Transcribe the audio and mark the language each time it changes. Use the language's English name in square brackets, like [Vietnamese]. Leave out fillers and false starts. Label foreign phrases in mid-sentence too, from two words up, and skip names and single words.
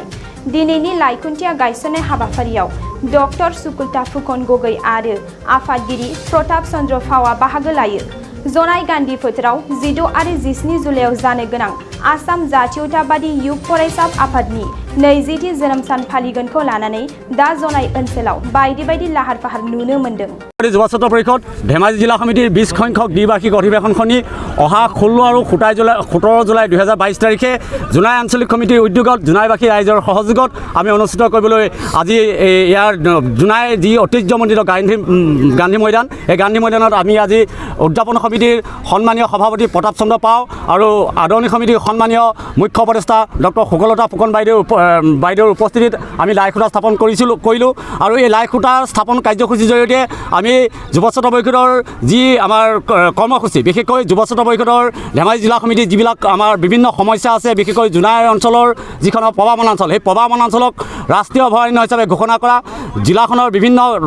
[Bodo] दिनैनि लाइखुन्थिया गायसननाय हाबाफारियाव डक्टर सुकुलता फुकन गगৈ आरो आफादगिरि प्रताप चन्द्र फावा बाहागो लायो। जनाय गान्धी फोथाराव 16 आरो 17 जुलाइयाव जानो गोनां आसाम जातीयतावादी युग फरायसा आफादनि 20थि जोनोम सान फालिगोनखौ लानानै दा जनाय ओनसोलाव बायदि लाहार फाहार नुनो मोन्दों। [Assamese] যুৱ ছাত্ৰ পৰিষদ ধেমাজি জিলা সমিতিৰ 20 সংখ্যক দ্বিবাৰ্ষিক অধিৱেশনখনি অহা 16 আৰু 17 জুলাই 2022 তাৰিখে জোনাই আঞ্চলিক কমিটিৰ উদ্যোগত জোনাইবাসী ৰাইজৰ সহযোগত আমি অনুষ্ঠিত কৰিবলৈ আজি ইয়াৰ জোনাই যি ঐতিহ্যমণ্ডিত গান্ধী ময়দান এই গান্ধী ময়দানত আমি আজি উদযাপন সমিতিৰ সন্মানীয় সভাপতি প্ৰতাপ চন্দ্ৰ পাও আৰু আদৰণি সমিতিৰ সন্মানীয় মুখ্য উপদেষ্টা ডক্টৰ সুকুলতা ফুকন বাইদেউৰ উপস্থিতিত আমি লাইখুঁটা স্থাপন কৰিলোঁ আৰু এই লাইখুঁটা স্থাপন কাৰ্যসূচীৰ জৰিয়তে আমি যুৱ ছাত্ৰ পৰিষদৰ যি আমাৰ কৰ্মসূচী বিশেষকৈ যুৱ ছাত্ৰ পৰিষদৰ ধেমাজি জিলা সমিতিৰ যিবিলাক আমাৰ বিভিন্ন সমস্যা আছে বিশেষকৈ জোনাই অঞ্চলৰ যিখন পবা বনাঞ্চল সেই পবা বনাঞ্চলক ৰাষ্ট্ৰীয় অভয়াৰণ্য হিচাপে ঘোষণা কৰা জিলাখনৰ বিভিন্ন